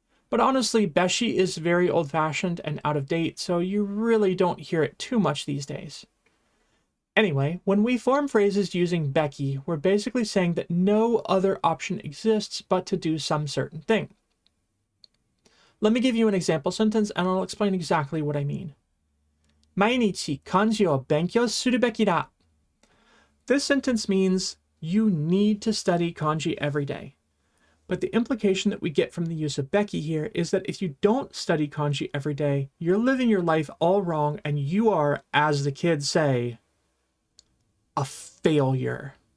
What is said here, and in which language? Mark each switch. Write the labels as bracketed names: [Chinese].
[English] But honestly, beshi is very old-fashioned and out of date, so you really don't hear it too much these days. Anyway, when we form phrases using beki, we're basically saying that no other option exists but to do some certain thing. Let me give you an example sentence and I'll explain exactly what I mean. [Japanese] 毎日漢字を勉強するべきだ. [English] This sentence means you need to study kanji every day. But the implication that we get from the use of beki here is that if you don't study kanji every day, you're living your life all wrong and you are, as the kids say, a failure.